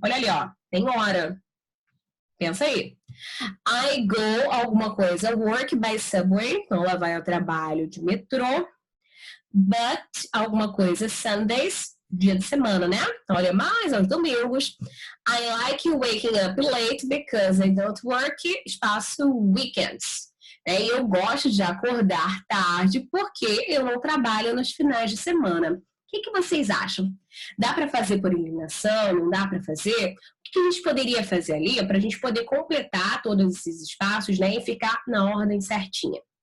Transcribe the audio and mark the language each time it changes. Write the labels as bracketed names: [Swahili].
[Portuguese] Olha ali, ó, tem hora. Pensa aí. [English] I go [Portuguese] alguma coisa [English] work by subway, [Portuguese] então ela vai ao trabalho de metrô. But alguma coisa Sundays, dia de semana, né? Então, olha, mais aos domingos. [English] I like waking up late because I don't work, [Portuguese] espaço [English] weekends. [Portuguese] E eu gosto de acordar tarde porque eu não trabalho nos finais de semana. O que vocês acham? Dá para fazer por eliminação? Não dá para fazer? O que a gente poderia fazer ali para a gente poder completar todos esses espaços, né, e ficar na ordem certinha?